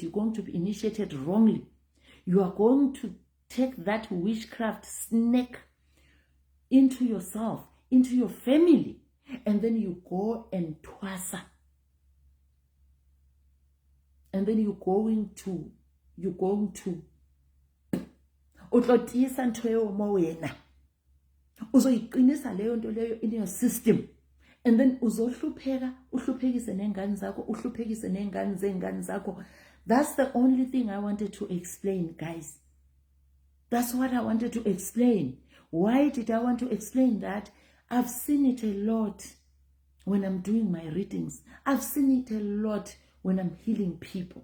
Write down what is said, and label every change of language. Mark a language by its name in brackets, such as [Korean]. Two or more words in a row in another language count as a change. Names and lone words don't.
[English] You're going to be initiated wrongly. You are going to take that witchcraft snake into yourself, into your family, and then you go and twasa. And then you're going to [Zulu] utlotisa nto wena. Uzoyiqinisa leyo nto leyo [English] in your system. And then [Zulu] uzohlupheka, uhluphekise nengane zakho, uhluphekise nengane zengane zakho. [English] That's the only thing I wanted to explain, guys. That's what I wanted to explain. Why did I want to explain that? I've seen it a lot when I'm doing my readings. I've seen it a lot when I'm healing people.